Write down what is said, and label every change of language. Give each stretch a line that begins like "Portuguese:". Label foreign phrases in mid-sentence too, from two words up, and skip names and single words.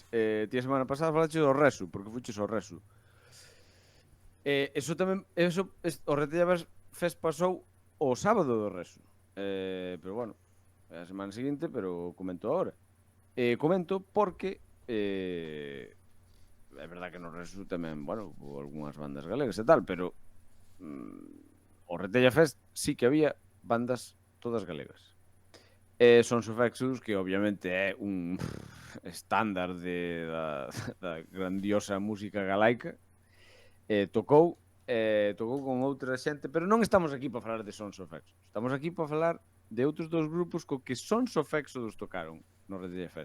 Galician: Ti a semana pasada falache do Resu, porque fuches ao Resu. O Retella Fest pasou o sábado do Resu, pero bueno, a semana seguinte, pero comento agora. Comento porque é verdad que no Resu tamén, bueno, algunhas bandas galegas e tal, pero o Retella Fest sí que había bandas todas galegas. Sons of Exodus, que obviamente é un estándar da grandiosa música galaica, tocou con outra xente, pero non estamos aquí para falar de Sons of Exodus. Estamos aquí para falar de outros dos grupos co que Sons of Exodus tocaron no Retella Fest.